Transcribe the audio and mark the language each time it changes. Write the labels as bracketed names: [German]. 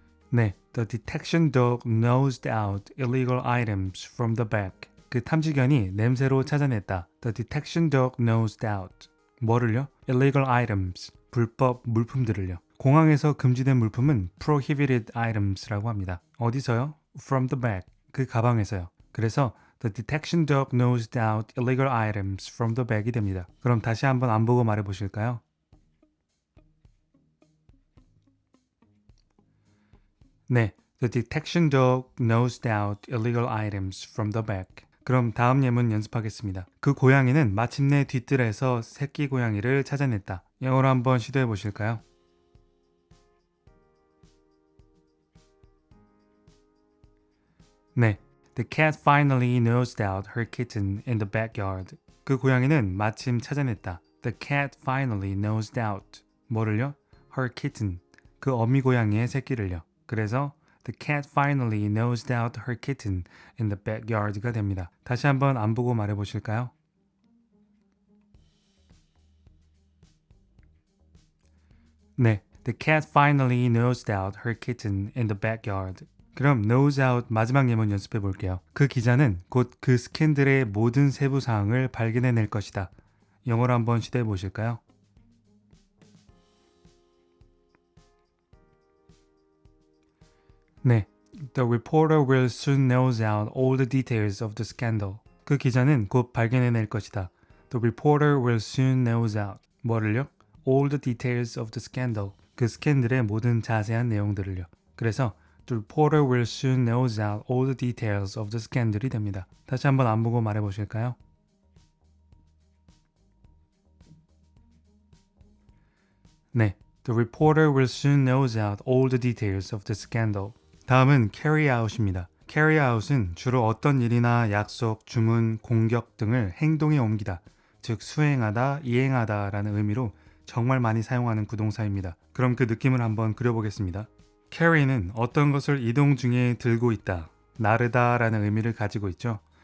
[English] 네, The detection dog nosed out illegal items from the back. [Korean] 그 탐지견이 냄새로 찾아냈다. [English] The detection dog nosed out. [Korean] 뭐를요? [English] Illegal items. [Korean] 불법 물품들을요. 공항에서 금지된 물품은 prohibited items라고 합니다. 어디서요? [English] From the back. [Korean] 그 가방에서요. 그래서 [English] The detection dog nosed out illegal items from the bag [Korean] 이 됩니다. 그럼 다시 한번 안 보고 말해 보실까요? [English] 네, The detection dog nosed out illegal items from the bag. [Korean] 그럼 다음 예문 연습하겠습니다. 그 고양이는 마침내 뒤뜰에서 새끼 고양이를 찾아냈다. 영어로 한번 시도해 보실까요? [English] 네, The cat finally nosed out her kitten in the backyard. [Korean] 그 고양이는 마침 찾아냈다. [English] The cat finally nosed out. [Korean] 뭐를요? [English] Her kitten. [Korean] 그 어미 고양이의 새끼를요. 그래서 [English] The cat finally nosed out her kitten in the backyard [Korean] 가 됩니다. 다시 한번 안 보고 말해 보실까요? [English] 네, The cat finally nosed out her kitten in the backyard. [Korean] 그럼 nose out 마지막 예문 연습해 볼게요. 그 기자는 곧 그 스캔들의 모든 세부 사항을 발견해낼 것이다. 영어로 한번 시도해 보실까요? [English] 네, The reporter will soon nose out all the details of the scandal. [Korean] 그 기자는 곧 발견해낼 것이다. [English] The reporter will soon nose out. [Korean] 뭐를요? [English] All the details of the scandal. [Korean] 그 스캔들의 모든 자세한 내용들을요. 그래서 [English] The reporter will soon nose out all the details of the scandal [Korean] 이 됩니다. 다시 한번 안 보고 말해 보실까요? [English] 네, The reporter will soon nose out all the details of the scandal. [Korean] 다음은 carry out입니다. carry out은 주로 어떤 일이나 약속, 주문, 공격 등을 행동에 옮기다, 즉 수행하다, 이행하다 라는 의미로 정말 많이 사용하는 구동사입니다. 그럼 그 느낌을 한번 그려보겠습니다. carry는 어떤 것을 이동 중에 들고 있다, 나르다 라는 의미를 가지고 있죠.